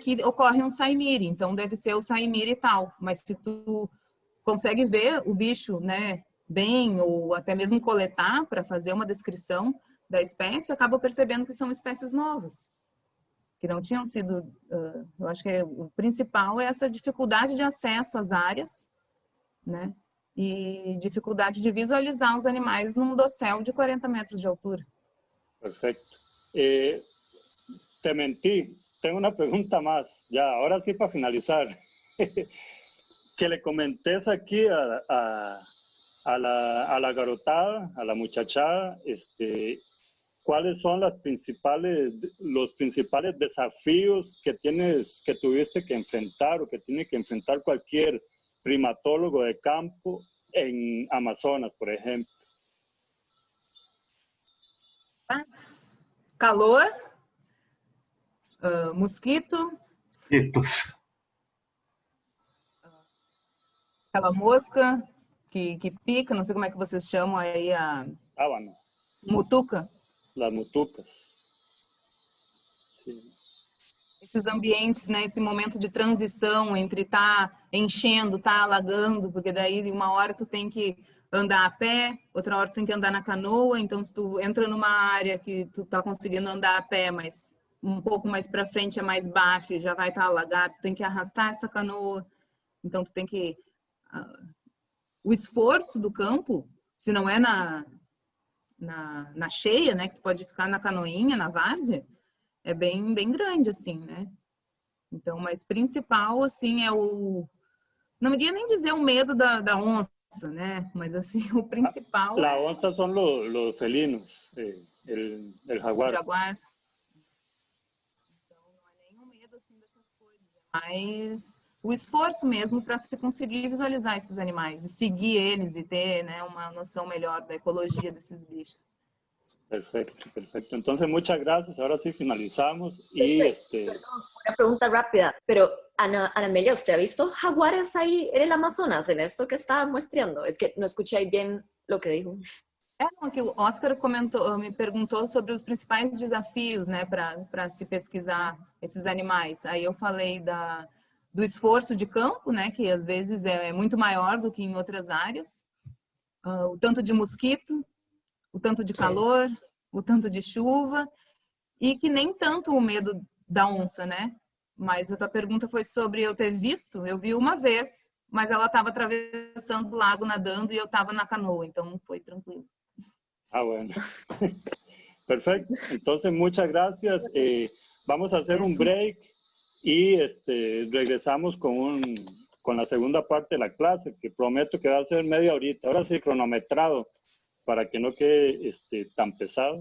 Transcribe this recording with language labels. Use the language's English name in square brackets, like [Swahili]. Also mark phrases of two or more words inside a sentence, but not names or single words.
[Portuguese] aqui ocorre um saimiri, então deve ser o saimiri e tal, mas se tu consegue ver o bicho, né, bem, ou até mesmo coletar para fazer uma descrição da espécie, acaba percebendo que são espécies novas, que não tinham sido, eu acho que o principal é essa dificuldade de acesso às áreas, né, e dificuldade de visualizar os animais num dossel de 40 metros de altura. [Spanish] Perfecto. Te mentí, tengo una pregunta más, ya, ahora sí para finalizar. Que le comentes aquí a la garotada, a la muchachada, ¿cuáles son los principales desafíos que tuviste que enfrentar o que tiene que enfrentar cualquier primatólogo de campo en Amazonas, por ejemplo? [Portuguese] Calor, mosquito, aquela mosca que pica, não sei como é que vocês chamam aí, a mutuca. [Spanish] Las mutucas. Sí. [Portuguese] esses ambientes, né, esse momento de transição entre tá enchendo, tá alagando, porque daí uma hora tu tem que andar a pé, outra hora tu tem que andar na canoa, então se tu entra numa área que tu tá conseguindo andar a pé, mas um pouco mais para frente é mais baixo e já vai estar alagado, tu tem que arrastar essa canoa, então tu tem que... o esforço do campo, se não é na cheia, né, que tu pode ficar na canoinha, na várzea, é bem grande, assim, né? Então, mas principal, assim, é o... Não iria nem dizer o medo da onça, né? Mas, assim, o principal... [Spanish] La onça son los felinos, el jaguar. [Portuguese] O jaguar. Então, não é nem o medo, assim, dessas coisas. Mas o esforço mesmo para se conseguir visualizar esses animais e seguir eles e ter, né, uma noção melhor da ecologia desses bichos. [Spanish] Perfecto, perfecto. Entonces, muchas gracias. Ahora sí finalizamos. Y Una pregunta rápida, pero Ana Amelia, ¿usted ha visto jaguares ahí en el Amazonas, en esto que está muestreando? Es que no escuché bien lo que dijo. [Portuguese] Não, que o Oscar me perguntou sobre os principais desafios, né, para se pesquisar esses animais. Aí eu falei do esforço de campo, né, que às vezes é muito maior do que em outras áreas. O tanto de mosquito, o tanto de calor, o tanto de chuva, e que nem tanto o medo da onça, né? Mas a tua pergunta foi sobre eu ter visto. Eu vi uma vez, mas ela estava atravessando o lago nadando e eu estava na canoa, então foi tranquilo. [Spanish] Ah, bueno. Perfecto. Entonces, muchas gracias. Vamos a hacer un break y regresamos con la segunda parte de la clase, que prometo que va a ser media horita. Ahora sí, cronometrado, para que no quede tan pesado.